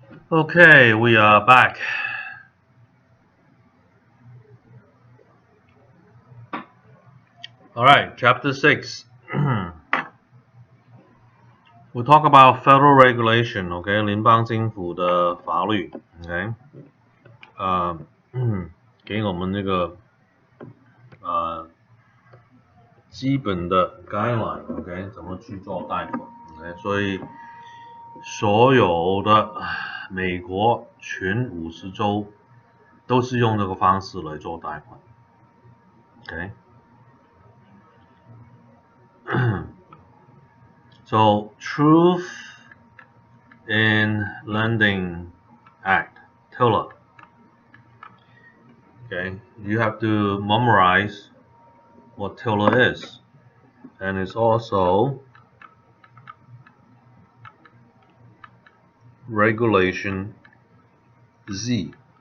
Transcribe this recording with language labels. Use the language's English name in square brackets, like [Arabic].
[English] Okay, we are back. Alright, chapter 6. We'll talk about federal regulation, okay? [Chinese] 联邦政府的法律 okay? 给我们那个基本的 guideline, okay? 怎么去做贷款 okay? 所以所有的美国全50州都是用这个方式来做贷款 okay? [English] So, Truth in Lending Act, TILA. Okay, you have to memorize what tilde is, and it's also regulation Z。